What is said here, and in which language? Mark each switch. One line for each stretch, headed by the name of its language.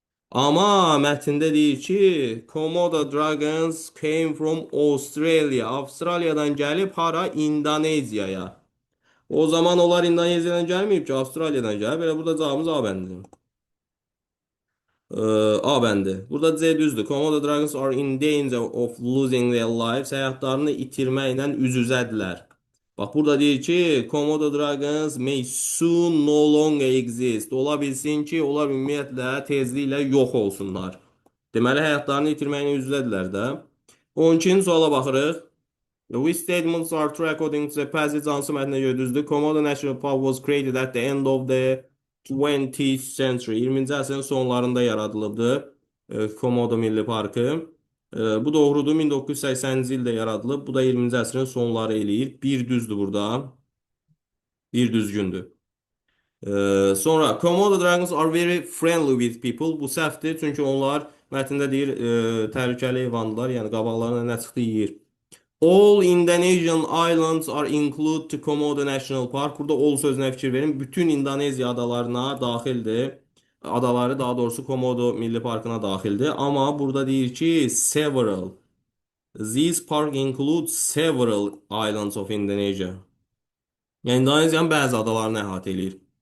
Azerbaijani: Amma mətndə deyir ki,
English: Komodo dragons came from Australia.
Azerbaijani: Avstraliyadan gəlib hara? İndoneziyaya. O zaman onlar İndoneziyadan gəlməyib ki, Avstraliyadan gəlib. Belə burada cavabımız A bəndidir. A bəndi. Burada C düzdür.
English: Komodo dragons are in danger of losing their lives.
Azerbaijani: Həyatlarını itirməklə üz-üzədirlər. Bax burada deyir ki,
English: Komodo dragons may soon no longer exist.
Azerbaijani: Ola bilsin ki, onlar ümumiyyətlə tezliklə yox olsunlar. Deməli, həyatlarını itirməklə üz-üzədirlər də. 12-ci suala baxırıq.
English: Which statements are true according to the passage?
Azerbaijani: Hansı mətnə görə düzdür?
English: Komodo National Park was created at the end of the 20th century.
Azerbaijani: 20-ci əsrin sonlarında yaradılıbdı Komodo Milli Parkı. Bu doğrudur. 1980-ci ildə yaradılıb. Bu da 20-ci əsrin sonları eləyir. Bir düzdür burada. Bir düzgündür.
English: Sonra Komodo dragons are very friendly with people.
Azerbaijani: Bu səhvdir. Çünki onlar mətndə deyir təhlükəli heyvandılar. Yəni qabaqlarına nə çıxdı yeyir.
English: All Indonesian islands are included to Komodo National Park.
Azerbaijani: Burada all sözünə fikir verin. Bütün İndoneziya adalarına daxildir. Adaları daha doğrusu Komodo Milli Parkına daxildir. Amma burada deyir ki several.
English: This park includes several islands of Indonesia.
Azerbaijani: Yəni İndoneziyanın bəzi adalarını əhatə edir.